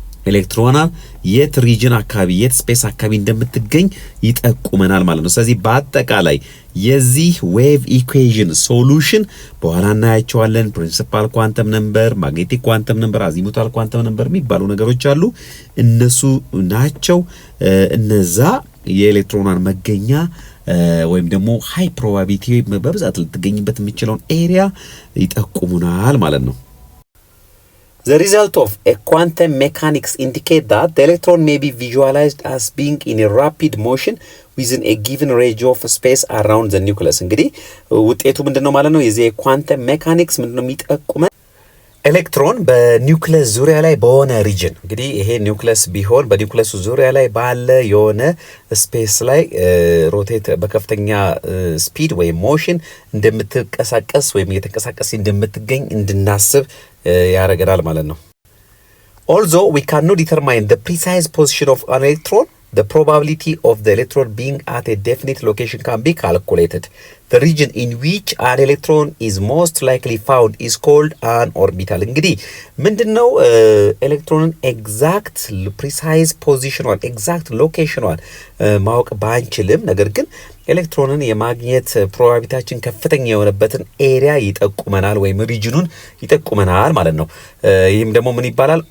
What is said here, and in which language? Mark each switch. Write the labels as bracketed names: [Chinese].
[Amharic] ኤሌክትሮና የት ሪጅን አካባቢ የት ስፔስ አካባቢ እንደምትገኝ ይጠቁመናል ማለት ነው። ስለዚህ በአጠቃላይ የዚህ ዌቭ ኢኩዌሽን ሶሉሽን በኋላ እናያቸዋለን። ፕሪንሲፓል ኳንተም ነምበር፣ ማግኔቲክ ኳንተም ነምበር፣ አዚሙታል ኳንተም ነምበር የሚባሉ ነገሮች አሉ። እነሱ ናቸው እነዛ የኤሌክትሮኗን መገኛ ወይም ደግሞ ሃይ ፕሮባቢሊቲ በብዛት ልትገኝበት የሚችለውን ኤሪያ ይጠቁሙናል ማለት ነው። [English] The result of a quantum mechanics indicate that the electron may be visualized as being in a rapid motion within a given range of space around the nucleus. [Amharic] እንግዲህ ውጤቱ ምንድነው ማለት ነው? የዚህ ኳንተም ሜካኒክስ ምንድነው የሚጠቁመን? ኤሌክትሮን በኒውክለስ ዙሪያ ላይ በሆነ ሪጅን እንግዲህ ይሄ ኒውክለስ ቢሆን በኒውክለሱ ዙሪያ ላይ ባለ የሆነ ስፔስ ላይ ሮቴት በከፍተኛ ስፒድ ወይም ሞሽን እንደምትንቀሳቀስ ወይም እየተንቀሳቀስ እንደምትገኝ እንድናስብ ያደርገናል ማለት ነው። [English] Although we cannot determine the precise position of an electron, the probability of the electron being at a definite location can be calculated. The region in which an electron is most likely found is called an orbital. [Amharic] እንግዲህ ምንድነው ኤሌክትሮንን ኤግዛክት ፕሪሳይዝ ፖዚሽኗን ኤግዛክት ሎኬሽኗን ማወቅ ባንችልም ነገር ግን ኤሌክትሮንን የማግኘት ፕሮባቢሊቲያችን ከፍተኛ የሆነበትን ኤሪያ ይጠቁመናል ወይም ሪጅኑን ይጠቁመናል ማለት ነው። ይህም ደግሞ ምን ይባላል?